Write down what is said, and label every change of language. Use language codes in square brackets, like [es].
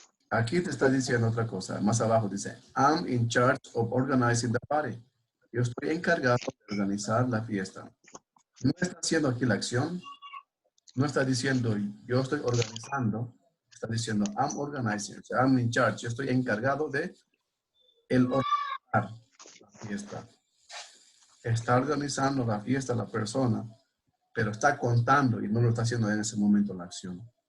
[es] Aquí te está diciendo otra cosa, más abajo dice, [en] I'm in charge of organizing the party. [es] Yo estoy encargado de organizar la fiesta. No está haciendo aquí la acción. No está diciendo yo estoy organizando. Está diciendo [en] I'm organizing. [es] O sea, [en] I'm in charge. [es] Yo estoy encargado de el organizar la fiesta. Está organizando la fiesta la persona, pero está contando y no lo está haciendo en ese momento la acción.